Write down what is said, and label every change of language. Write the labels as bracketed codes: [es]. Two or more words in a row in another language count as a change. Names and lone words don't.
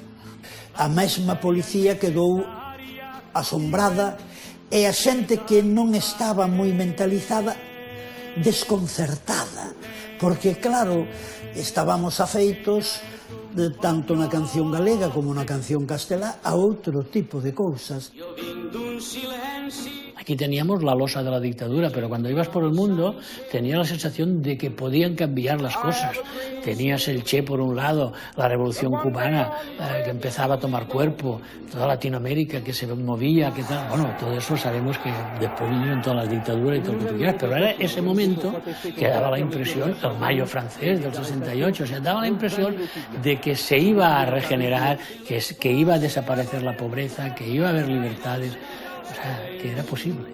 [gl] A mesma policía quedou asombrada e a xente que non estaba moi mentalizada desconcertada, porque claro, estábamos afeitos tanto na canción galega como na canción castelá a outro tipo de cousas. [ca] Jo vinc d'un silenci. [es] Hay aquí teníamos la losa de la dictadura, pero cuando ibas por el mundo tenías la sensación de que podían cambiar las cosas. Tenías el Che por un lado, la revolución cubana que empezaba a tomar cuerpo, toda Latinoamérica que se movía, que tal. Bueno, todo eso sabemos que después vinieron todas las dictaduras y todo lo que tú quieras, pero era ese momento que daba la impresión, el Mayo francés del 68, o sea, daba la impresión de que se iba a regenerar, que iba a desaparecer la pobreza, que iba a haber libertades, o sea, que era posible.